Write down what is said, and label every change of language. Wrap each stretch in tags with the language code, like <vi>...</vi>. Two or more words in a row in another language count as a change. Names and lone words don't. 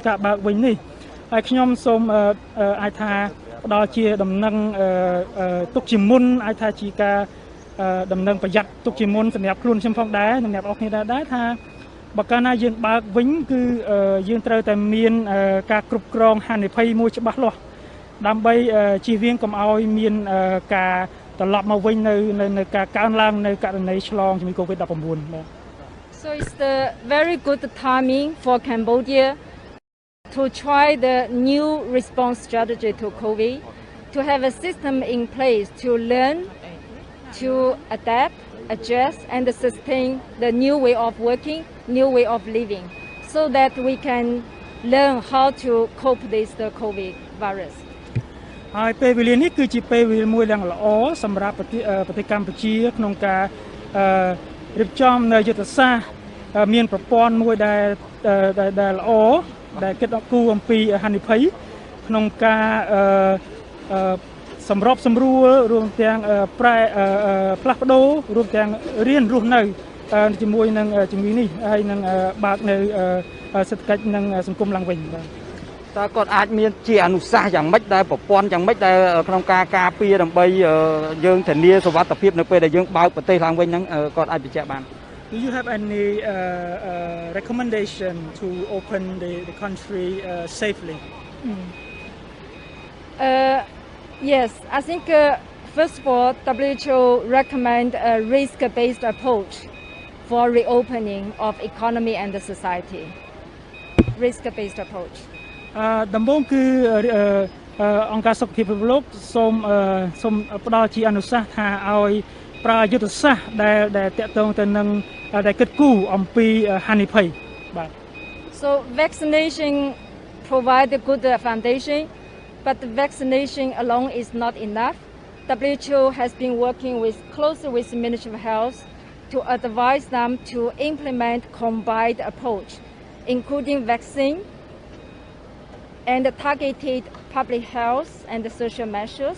<km>ការបើកវិញនេះហើយខ្ញុំសូមអាចថាផ្ដល់ជាដំណឹងទុកជាមុនអាចថាជាការដំណឹងប្រយ័ត្នទុកជាមុនសម្រាប់ខ្លួនខ្ញុំផងដែរសម្រាប់អស់គ្នាដែរថាបើកាលណាយើងបើកវិញគឺយើងត្រូវតែមានការគ្រប់គ្រងហានិភ័យមួយច្បាស់លាស់ដើម្បីជៀសវាងកុំឲ្យមានការត្រឡប់មកវិញនៅការកើនឡើងនៅករណីឆ្លងជំងឺ Covid-19 បាទ</km> <en>So it's the very good timing for Cambodia to try the new response strategy to COVID, to have a system in place to learn, to adapt, adjust and sustain the new way of working, new way of living, so that we can learn how to cope with the COVID virus.</en> <km>ហើយពេលវេលានេះគឺជាពេលវេលាមួយយ៉ាងល្អសម្រាប់ប្រទេសកម្ពុជាក្នុងការរៀបចំនៅយុទ្ធសាស្ត្រមានប្រព័ន្ធមួយដែលល្អដែលគិតគូរអំពីហានិភ័យក្នុងការសម្របសម្រួលរួមទាំងផ្លាស់ប្ដូររួមទាំងរៀនរស់នៅជាមួយនឹងជំងឺនេះហើយនឹងបើកនៅសេដ្ឋកិច្ចនិងសង្គមឡើងវិញបាទ តើគាត់អាចមានជាអនុសាសន៍យ៉ាងម៉េចដែលប្រព័ន្ធយ៉ាងម៉េចដែលក្នុងការការពារដើម្បីយើងធានាសុវត្ថិភាពនៅពេលដែលយើងបើកប្រទេសឡើងវិញហ្នឹងគាត់អាចបញ្ជាក់បាន</km> <en>Do you have any recommendation to open the country safely? Yes, I think first of all, WHO recommend a risk-based approach for reopening of economy and the society. Risk-based approach.</en> <km>ដំបូងគឺអង្គការសុខភាពពិភពលោកសូមផ្ដល់ជាអនុសាសន៍ថាឲ្យប្រើយុទ្ធសាស្ត្រដែលតាក់ទងទៅនឹងដែលគិតគូរអំពីហានិភ័យបាទ</km> <en>So vaccination provide a good foundation, but vaccination alone is not enough. WHO has been working closely with the Ministry of Health to advise them to implement combined approach, including vaccine and targeted public health and the social measures.</en>